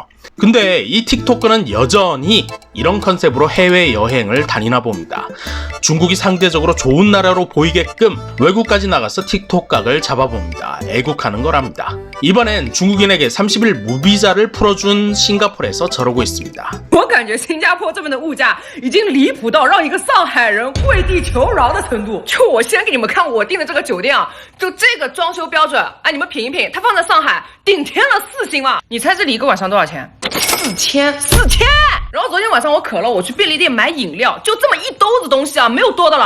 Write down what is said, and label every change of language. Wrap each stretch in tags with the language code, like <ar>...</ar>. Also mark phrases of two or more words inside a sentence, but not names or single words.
<ko>근데 이 틱토커는 여전히 이런 컨셉으로 해외여행을 다니나 봅니다. 중국이 상대적으로 좋은 나라로 보이게끔 외국까지 나가서 틱톡 각을 잡아봅니다. 애국하는 거랍니다. 이번엔 중국인에게 30일 무비자를 풀어준 싱가포르에서 저러고 있습니다.</ko> <zh>我感觉新加坡这边的物价已经离谱到让一个上海人跪地求饶的程度。就我先给你们看我订的这个酒店啊，就这个装修标准，哎，你们品一品，它放在上海顶天了4星了。你猜这里一个晚上多少钱？4000。然后昨天晚上我渴了，我去便利店买饮料，就这么一兜子东西啊，没有多的了。</zh>